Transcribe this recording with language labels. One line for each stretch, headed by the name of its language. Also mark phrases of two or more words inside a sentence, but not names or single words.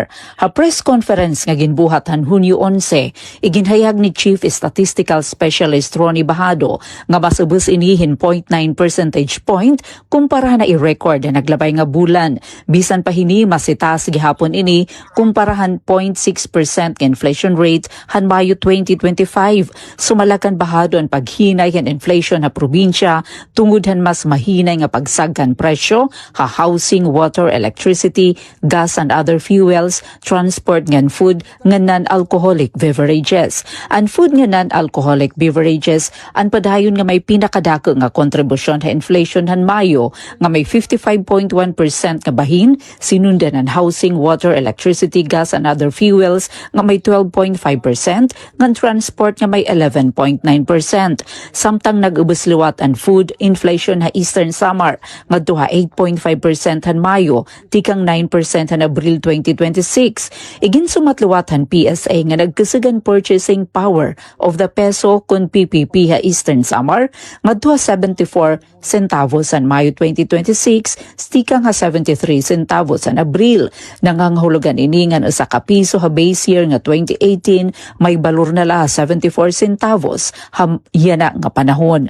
Waray: Ha press conference nga ginbuhat han Hunyo 11 iginhayag ni Chief Statistical Specialist Ronnie Bahado nga mas ubos inihin 0.9
English: percentage point
Waray: kumpara na i-record na naglabay nga bulan. Bisan pa hini masitaas gihapon ini kumparahan 0.6%
English: inflation rate
Waray: han Mayo 2025. Sumalakan bahado ang paghinay kan inflation ha probinsya tungod han mas mahinay nga pagsagkan presyo ha
English: housing, water, electricity, gas and other fuels,
Waray: transport ngan food nga
English: non-alcoholic beverages.
Waray: Ang food nga
English: non-alcoholic beverages
Waray: ang padayon nga may pinakadako nga kontribusyon ha inflation han Mayo nga may 55.1% nga bahin, sinundan ang
English: housing, water, electricity, gas and other fuels
Waray: nga may 12.5%, ngan transport nga may 11.9%. Samtang nag-ubos liwat ang
English: food inflation
Waray: ha Eastern Samar nga duha 8.5% han Mayo, tikang 9% han Abril 2026. Igin sumatliwat han PSA nga nagkasugan
English: purchasing power of the peso
Waray: kun PPP ha Eastern Samar nga duha 74 centavos han Mayo 2026, stikang ha 73 centavos san Abril. Nangangahulugan ini nga usa ka piso ha
English: base year
Waray: nga 2018 may balor na la 74 centavos yana nga panahon.